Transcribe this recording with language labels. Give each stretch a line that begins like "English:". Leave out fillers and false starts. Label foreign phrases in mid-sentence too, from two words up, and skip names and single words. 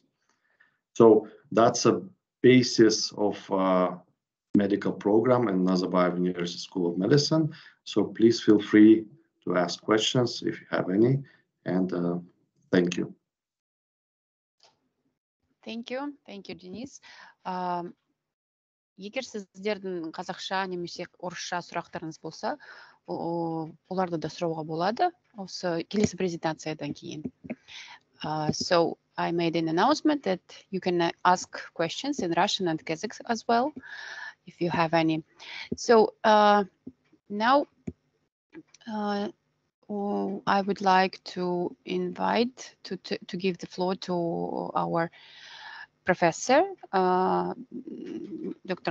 English: So that's a basis of medical program in Nazarbayev University School of Medicine. So please feel free to ask questions if you have any, and thank you. Thank you, Денис.
Kazakh: Егер сіздердің қазақша немесе орысша сұрақтарыңыз болса, оларды да сұрауға болады осы келесі презентациядан кейін.
English: So I made an announcement that you can ask questions in Russian and Kazakh as well, if you have any. So now I would like to invite to give the floor to our professor, Dr.